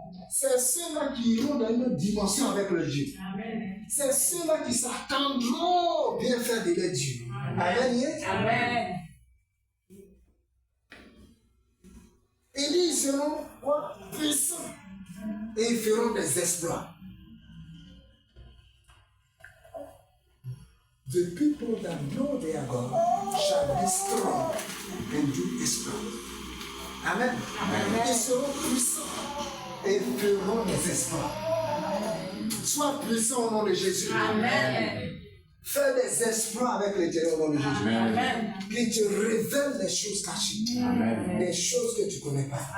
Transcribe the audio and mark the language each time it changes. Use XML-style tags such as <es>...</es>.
<fr>C'est ceux-là qui iront dans une autre dimension avec leur Dieu. C'est ceux-là qui s'attendront au bienfait de leur Dieu. Amen. Amen. Il dit, ils seront quoi? Puissants. Et ils feront des exploits.</fr> <en>The people that know their God shall be strong and do exploits.</en> <fr>Amen. Amen. Ils seront puissants et feront des exploits. Sois puissant au nom de Jésus. Amen. Fais des exploits avec l'Éternel au nom de Jésus. Amen. Qu'il te révèle des choses cachées. Amen. Des choses que tu ne connais pas.</fr>